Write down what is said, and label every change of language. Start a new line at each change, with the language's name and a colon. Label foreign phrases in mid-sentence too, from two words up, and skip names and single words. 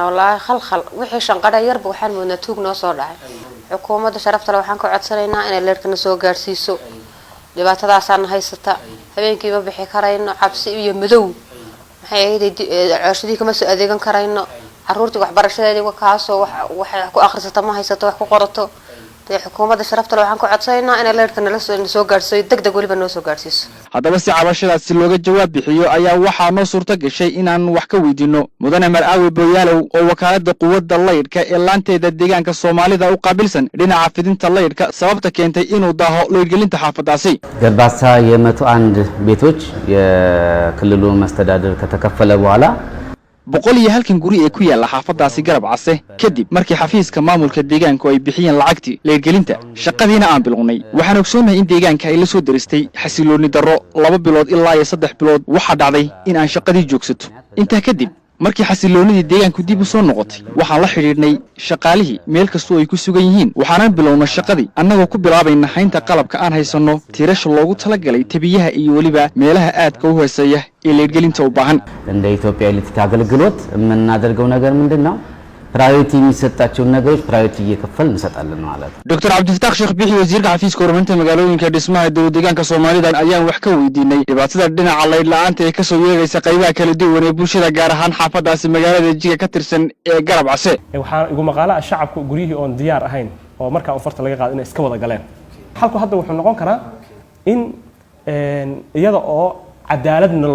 Somali: wallaahi khalkhal wixii shanqadha yarba waxaan moodnaa tuug noo soo dhacay xukuumadda sharafta leh waxaan ka codsanaynaa inay leerkana soo gaarsiiso dhibaatadaasaan haysata habeenkii ma bixi karayno cabsi iyo madow maxay leeyahay cooshadii kama soo adeegan karayno carruurtii waxbarashadeedii kaasoo wax ku akhrisato ma haysato wax ku qorato xukuumadda sharafta leh waxaan ka codsanaynaa inay leerkana la soo gaarsiiso degdeg waliba noo soo gaarsiiso haddaba si cabashadaasi looga jawaab bixiyo ayaa waxaa noo suurto gashay inaan wax ka weydiino mudane maraawi booyaalow oo wakaaladda quwadda laydhka ee laanteeda deegaanka soomaalida u qaabilsan dhinaca fidinta laydhka sababta keentay inuu daaho laydhgelinta xaafadaasi
Amharic: ገርባሳ የ101 ቤቶች የክልሉ መስተዳድር ከተከፈለ በኋላ
Somali: 101 guri ee ku yaala xaafadaasi garab case kadib markii xafiiska maamulka deegaanku ay bixiyeen lacagtii leergelinta shaqadiina aan bilowday waxaan ogsoonahay in deegaanka ay la soo daristay xasilooni darro 2 bilood ilaa 3 bilood waxa dhacday in aan shaqadii joogsato inta kadib markii xasiloonidii deegaanku dib u soo noqotay waxaan la xiriirnay shaqaalihii meel kasta oo ay ku sugan yihiin waxaan bilownay shaqadii annagoo ku bilaabayna haynta qalabka aan haysano tiirasho loogu talagalay tabiyaha iyo waliba meelaha aadka u hooseeya ee leergelinta u baahan
Amharic: እንደ ኢትዮጵያ ኤሌክትሪክ አገልግሎት የምናደርገው ነገር ምንድነው ፕራዮሪቲ የሚሰጣቸውን ነገሮች ፕራዮሪቲ እየከፈልን እንሰጣለን ማለት ነው
Somali: ዶክተር አብዱልፈታህ ሼክ ቢሒ wasiirka xafiiska horumarinta magaalooyinka dhismaha deegaanka Soomaalida ayaan wax ka weydiinay dhibaatada dhinaca laydh la'aanta ee ka soo yeeraysa qaybaha kala duwan ee bulshada gaar ahaan xaafadaasi magaalada Jiga ka tirsan ee garab case waxaan ugu maqaalaa shacabku guriyihii oon diyaar ahayn oo marka uu farta laga qaado inay iska wada galeen halku hadda wuxuu noqon karaa in iyada oo cadaaladna